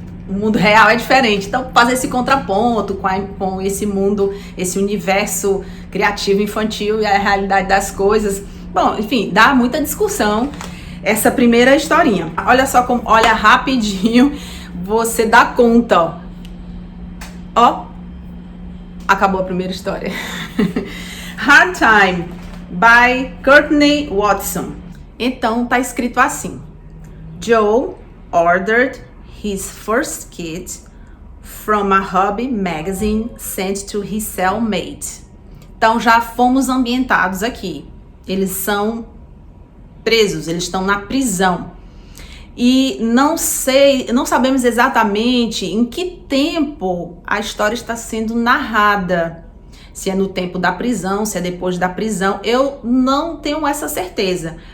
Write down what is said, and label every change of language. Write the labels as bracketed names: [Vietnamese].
[Portuguese] O mundo real é diferente. Então, fazer esse contraponto com esse mundo, esse universo criativo infantil e a realidade das coisas. Bom, enfim, dá muita discussão essa primeira historinha. Olha só como, olha rapidinho, você dá conta, ó. Acabou a primeira história. [English] Hard Time, by Courtney Watson. [Portuguese] Então tá escrito assim: [English] Joe ordered his first kit from a hobby magazine sent to his cellmate. [Portuguese] Então já fomos ambientados aqui. Eles são presos, eles estão na prisão. E não sabemos exatamente em que tempo a história está sendo narrada. Se é no tempo da prisão, se é depois da prisão, eu não tenho essa certeza.